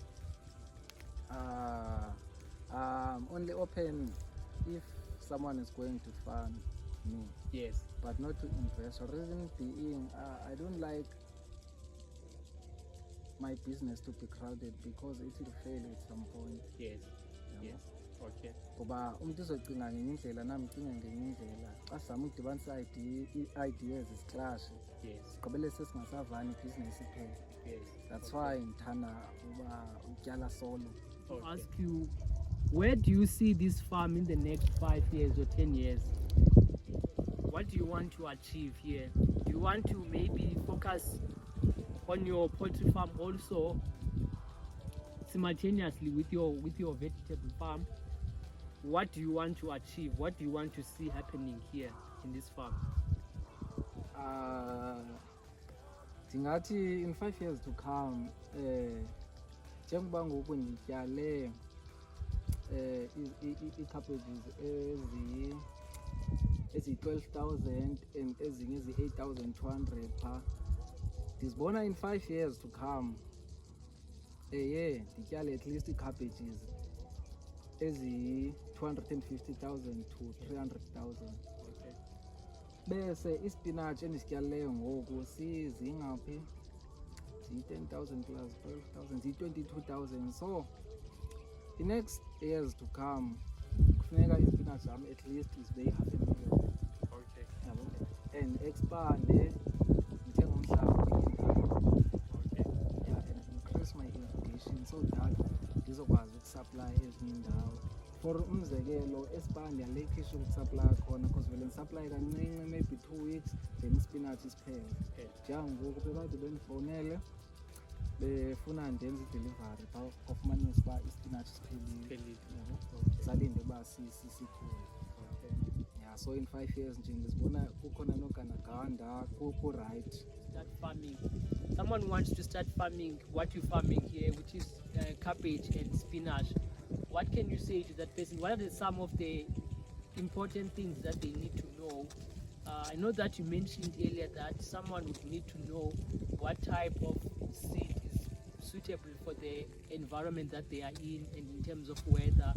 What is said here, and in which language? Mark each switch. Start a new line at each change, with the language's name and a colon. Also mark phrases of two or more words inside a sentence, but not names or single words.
English: Only open if someone is going to fund me. Yes. But not to invest. Reason being, I don't like my business to be crowded because it will fail at some point. Yes. Yes. Okay.
Xhosa: Ngoba umuntu uzocinga ngenye indlela nami ngicinga ngenye indlela. Xa sizama ukudibanisa ideas ziclash.
English: Yes.
Xhosa: Sigqibele sesingasavani ibhizinesi iphela.
English: Yes. That's why
Xhosa: ngithanda uba utyala solo.
English: I'll ask you, where do you see this farm in the next 5 years or 10 years? What do you want to achieve here? Do you want to maybe focus on your poultry farm also simultaneously with your vegetable farm? What do you want to achieve? What do you want to see happening here in this farm? Ndingathi in 5 years to come,
Xhosa: njengoba ngoku ndityale ii-cabbages ezi-12,000 and ezinye ezi-8,200 phaa, ndizibona
English: in 5 years to come
Xhosa: ndityale
English: at least
Xhosa: ii-cabbages ezi-250,000 to 300,000.
English: Okay.
Xhosa: Bese ispinach endisityalileyo ngoku zingaphi, ziyi-10,000 plus 12,000, ziyi-22,000.
English: So the next years to come
Xhosa: kufuneka ispinach yam
English: at least
Xhosa: zibe yi-500,000.
English: Okay.
Xhosa: Yabo, and expande ndithenge umhlaba kwi-indawo.
English: Okay. Yeah, and increase my irrigation so that
Xhosa: ndizokwazi ukusupply ezinye indawo. For umzekelo, eSpar ndiyalekisha ukusupply khona because vele ndisupply kancinci,
English: maybe 2 weeks,
Xhosa: then ispinach isiphele.
English: Okay.
Xhosa: Njengangoku bebade bendifowunele befuna ndenze idelivery phaa kwafumanisa uba ispinach siphelile. Yabo, salinde uba sikhule. Yeah,
English: so in 5 years
Xhosa: nje ndizibona kukhona nogandaganda ku-right.
English: Start farming. Someone wants to start farming what you're farming here, which is cabbage and spinach. What can you say to that person? What are some of the important things that they need to know? I know that you mentioned earlier that someone would need to know what type of seed is suitable for the environment that they are in and in terms of weather.